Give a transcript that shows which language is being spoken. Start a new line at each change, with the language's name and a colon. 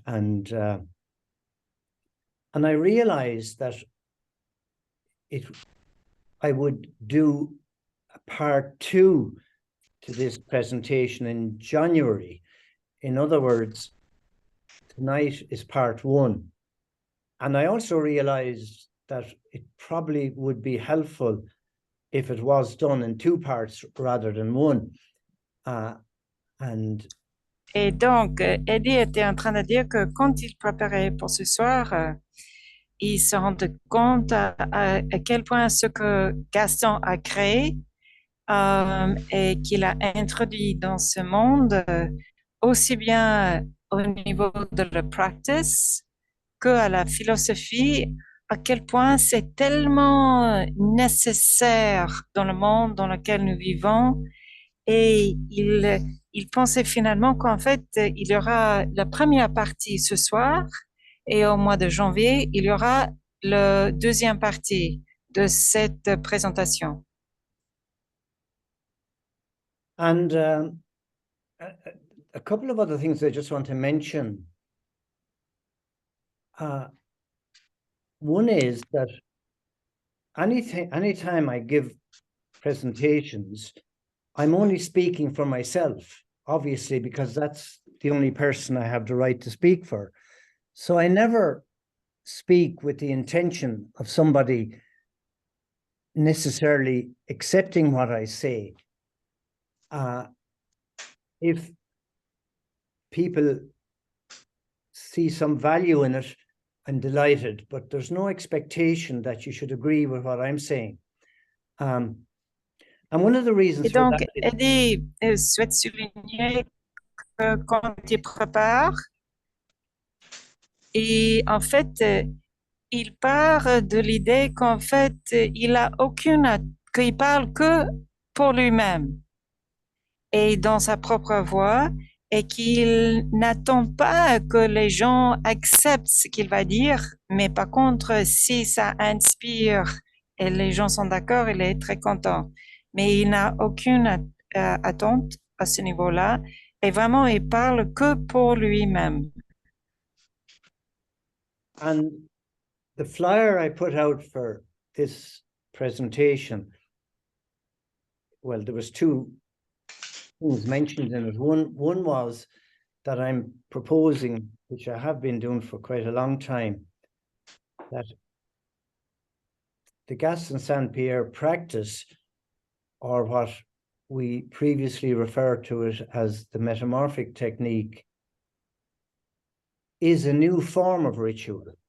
English: And I realized that I would do a part 2 to this presentation in January. In other words, tonight is part 1. And I also realized that it probably would be helpful if it was done in 2 parts rather than 1.
French: Et donc, Eddie était en train de dire que quand il préparait pour ce soir, il se rendait compte à quel point ce que Gaston a créé et qu'il a introduit dans ce monde, aussi bien au niveau de la practice qu'à la philosophie, à quel point c'est tellement nécessaire dans le monde dans lequel nous vivons. Et il pensait finalement qu'en fait, il y aura la première partie ce soir et au mois de janvier, il y aura la deuxième partie de cette présentation.
English: And a couple of other things I just want to mention. One is that anytime I give presentations, I'm only speaking for myself, obviously, because that's the only person I have the right to speak for. So I never speak with the intention of somebody necessarily accepting what I say. If people see some value in it, I'm delighted, but there's no expectation that you should agree with what I'm saying. And one of the reasons
French: Et donc, Eddie souhaite souligner que quand il prépare, et en fait, il part de l'idée qu'en fait, qu'il parle que pour lui-même et dans sa propre voix, et qu'il n'attend pas que les gens acceptent ce qu'il va dire, mais par contre, si ça inspire et les gens sont d'accord, il est très content. Mais il n'a aucune attente à ce niveau-là, et vraiment, il parle que pour lui-même.
English: And the flyer I put out for this presentation, well, there was 2 things mentioned in it. One was that I'm proposing, which I have been doing for quite a long time, that the Gaston Saint Pierre practice, or what we previously referred to it as the metamorphic technique, is a new form of ritual.